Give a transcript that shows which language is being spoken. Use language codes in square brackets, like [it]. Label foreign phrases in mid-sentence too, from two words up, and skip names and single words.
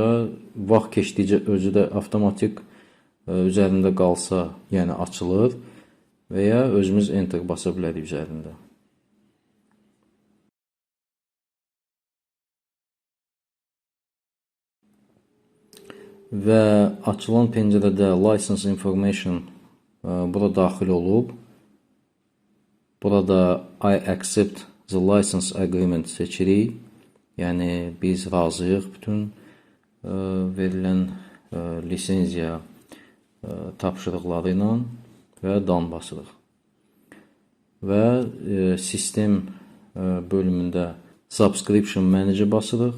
[az] Vaxt keçdikcə özü də avtomatik üzərində qalsa, yəni açılır və ya özümüz enter basa bilərik üzərində. Və açılan pəncərədə License Information bura daxil olub. Burada [en] I accept the license agreement [az] seçirik. Yəni biz razıyıq bütün verilən lisenziya tapşırıqları ilə və done basırıq. Və sistem bölümündə Subscription Manager basırıq.